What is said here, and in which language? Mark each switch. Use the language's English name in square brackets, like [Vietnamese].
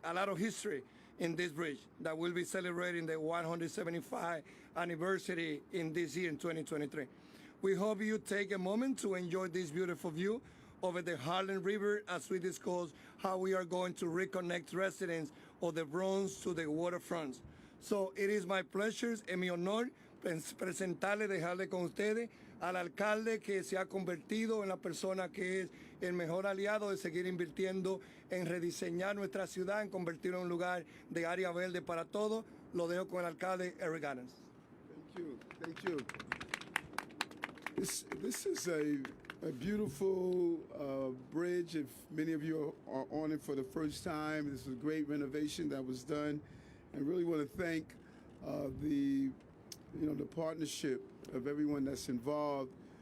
[English] A lot of history in this bridge that will be celebrating the 175th anniversary in this year, in 2023. We hope you take a moment to enjoy this beautiful view over the Harlem River as we discuss how we are going to reconnect residents of the Bronx to the waterfronts. So it is my pleasure, [Spanish] es mi honor presentarle, dejarle con ustedes al alcalde que se ha convertido en la persona que es el mejor aliado de seguir invirtiendo en rediseñar nuestra ciudad, en convertirlo en un lugar de área verde para todos. Lo dejo con el alcalde Eric Adams. [English] Thank you. This is a beautiful bridge. If many of you are on it for the first time, this is a great renovation that was done, and really want to thank the partnership of everyone that's involved.